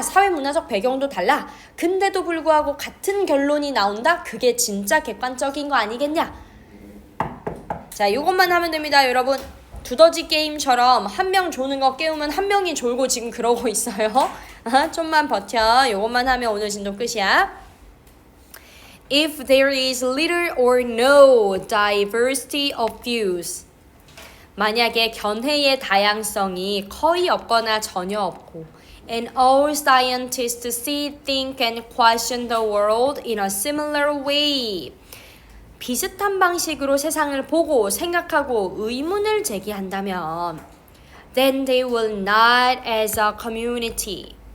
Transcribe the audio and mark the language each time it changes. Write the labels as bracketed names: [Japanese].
[Korean] 사회문화적 배경도 달라. 근데도 불구하고 같은 결론이 나온다? 그게 진짜 객관적인 거 아니겠냐? 자, 이것만 하면 됩니다, 여러분. 두더지 게임처럼 한 명 조는 거 깨우면 한 명이 졸고 지금 그러고 있어요. 좀만 버텨. 이것만 하면 오늘 진도 끝이야. [English] If there is little or no diversity of views. [Korean] 만약에 견해의 다양성이 거의 없거나 전혀 없고 [English] and all scientists see, think and question the world in a similar way. [Korean] 비슷한 방식으로 세상을 보고 생각하고 의문을 제기한다면 [English] then they will not as a community.